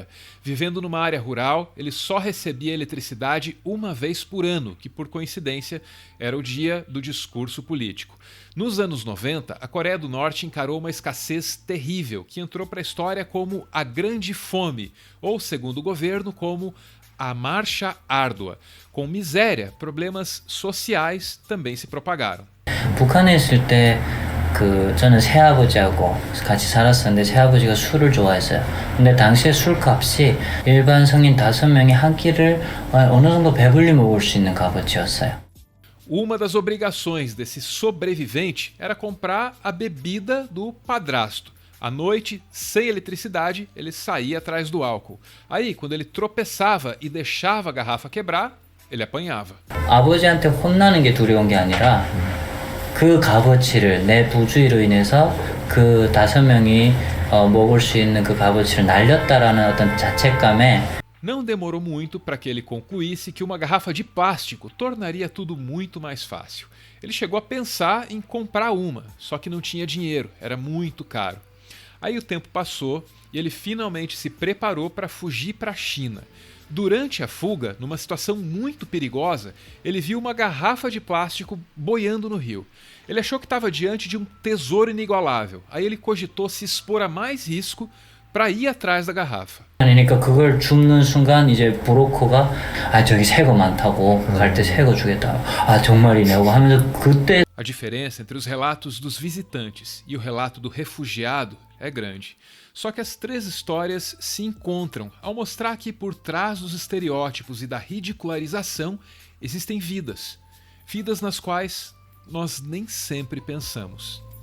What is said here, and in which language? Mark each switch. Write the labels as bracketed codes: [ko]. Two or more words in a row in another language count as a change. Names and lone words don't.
[pt] Vivendo numa área rural, ele só recebia eletricidade uma vez por ano, que por coincidência era o dia do discurso político. Nos anos 90, a Coreia do Norte encarou uma escassez terrível, que entrou para a história como a Grande Fome, ou, segundo o governo, como a Marcha Árdua. Com miséria, problemas sociais também se propagaram. [ko] 북한에 있을 때 저는 새아버지하고 같이 살았었는데 새아버지가 술을 좋아했어요. 근데 당시에 술값이 일반 성인 5명이 한 끼를 어느 정도 배불리 먹을 수 있는 값어치였어요. [pt] Uma das obrigações desse sobrevivente era comprar a bebida do padrasto. À noite, sem eletricidade, ele saía atrás do álcool. Aí, quando ele tropeçava e deixava a garrafa quebrar, ele apanhava. [ko] 아버지한테 혼나는 게 두려운 게 아니라 그 값어치를 내 부주의로 인해서 그 5명이 먹을 수 있는 그 값어치를 날렸다라는 어떤 자책감에 [pt] Não demorou muito para que ele concluísse que uma garrafa de plástico tornaria tudo muito mais fácil. Ele chegou a pensar em comprar uma, só que não tinha dinheiro, era muito caro. Aí o tempo passou e ele finalmente se preparou para fugir para a China. Durante a fuga, numa situação muito perigosa, ele viu uma garrafa de plástico boiando no rio. Ele achou que estava diante de um tesouro inigualável. Aí ele cogitou se expor a mais risco para ir atrás da garrafa. [ko] 그러니까 그걸 줍는 순간 이제 브로커가 저기 새거 많다고 갈 때 새거 주겠다. 정말이네 하고 하면서 그때 [pt] A diferença entre os relatos dos visitantes e o relato do refugiado é grande. Só que as três histórias se encontram ao mostrar que por trás dos estereótipos e da ridicularização existem vidas. Vidas nas quais nós nem sempre pensamos.